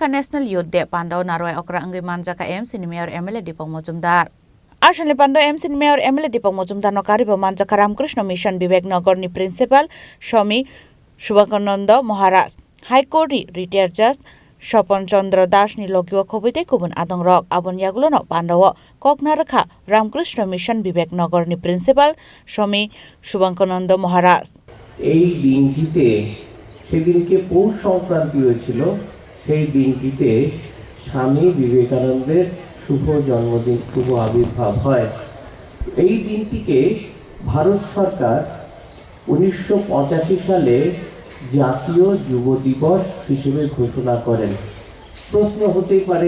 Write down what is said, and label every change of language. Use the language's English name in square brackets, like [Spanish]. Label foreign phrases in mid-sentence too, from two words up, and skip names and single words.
[Kok Borok] नेशनल युथ डे पान्डाव नारवाय अक्रा अंगै मानजाका एमसीनि मेयर एमएलए दीपक मजुमदार आसामनि पान्डाव एमसीनि मेयर एमएलए दीपक मजुमदार नकारिबो मानजाका रामकृष्ण मिशन विवेकनगरनि प्रिन्सिपाल स्वामी विवेकानन्द महाराज हाइकोर्टनि [English] retired judge [Kok Borok] स्वपन चन्द्र दासनि लगिव खबैते गुबुन आदं रक आबन यागुलोनो पान्डाव ककनारखा रामकृष्ण मिशन विवेकनगरनि प्रिन्सिपाल स्वामी विवेकानन्द महाराज [Bangla] এই দিনটিতে সেদিনকে পৌষ সংক্রান্তি হয়েছিল সেই দিনটিতে স্বামী বিবেকানন্দের শুভ জন্মদিন শুভ আবির্ভাব হয় এই দিনটিকে ভারত সরকার 1985 সালে জাতীয় যুব দিবস হিসেবে ঘোষণা করেন প্রশ্ন হতেই পারে